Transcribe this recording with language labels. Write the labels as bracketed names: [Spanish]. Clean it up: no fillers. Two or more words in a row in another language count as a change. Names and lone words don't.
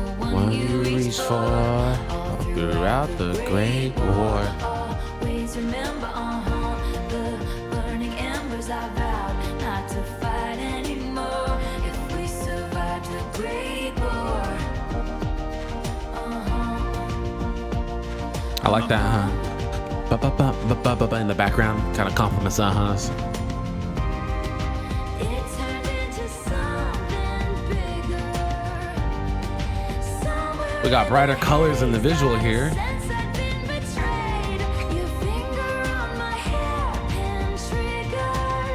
[English] One you reached for all throughout the Great War. Always remember, the burning embers. I vowed not to fight anymore. If we survive the Great War, I like that, huh? Ba-ba-ba-ba-ba-ba in the background, kind of compliments uh-huhs. it turned into something bigger. Somewhere We got brighter colors in the visual here. since I've been betrayed. Your finger on my hairpin trigger.